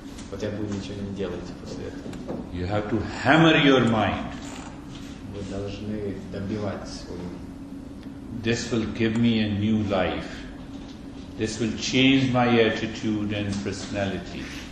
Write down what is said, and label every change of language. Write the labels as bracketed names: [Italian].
[Russian] Вот я буду ничего не делать после этого. [English] You have to hammer your mind. [Russian] Вы должны добивать свою. [English] This will give me a new life. This will change my attitude and personality.